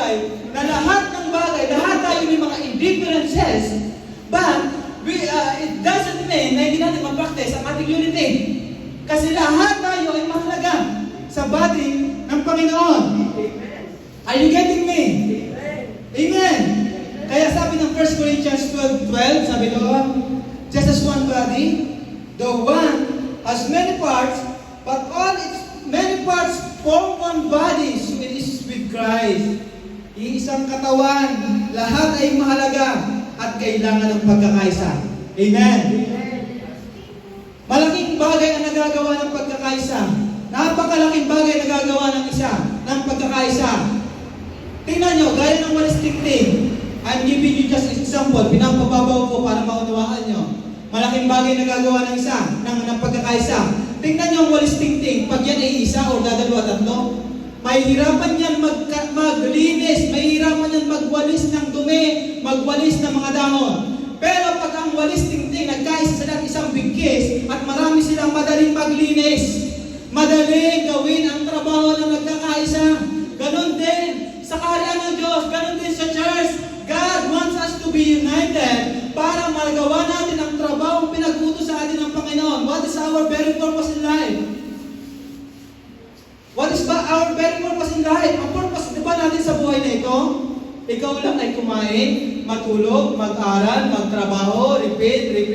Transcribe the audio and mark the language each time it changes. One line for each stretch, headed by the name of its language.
Filipino: buhay na lahat ng bagay, lahat tayo may mga indifferences,
English: but it doesn't mean
Filipino: na hindi natin mag-practice ang ating unity. Kasi lahat tayo ay mahalaga sa body ng Panginoon.
English: Are you getting me? Amen.
Filipino: Kaya sabi ng
English: 1 Corinthians 12:12,
Filipino: sabi doon,
English: just as one body, though one has many parts, but all its many parts form one body, so it is with Christ.
Filipino: Iisang katawan, lahat ay mahalaga at kailangan ng pagkakaisa. Amen. Malaking bagay ang nagagawa ng pagkakaisa. Napakalaking bagay na nagagawa ng pagkakaisa. Tingnan nyo, gaya ng walis tingting.
English: I'm giving you just an example.
Filipino: Pinapababaw ko para maunawaan nyo. Malaking bagay na nagagawa ng pagkakaisa. Tingnan nyo ang walis tingting. Pag yan ay isa o dadalawa, tatlo, mahihirapan yan maglinis, mahihirapan yan magwalis ng dumi, magwalis ng mga dahon. Pero pag ang walis tingting nagkaisa sila ng isang bigkis at marami silang madaling maglinis, madaling gawin ang trabaho ng nagkakaisa. Ganon din sa kaharian ng Diyos, ganon din sa church.
English: God wants us to be united
Filipino: para magawa natin ang trabaho pinag-utos sa atin ng Panginoon.
English: What is our very purpose in life? What is our very purpose in life?
Filipino: Ang purpose diba natin sa buhay na ito? Ikaw lang ay kumain, matulog, mag-aral, magtrabaho, repeat.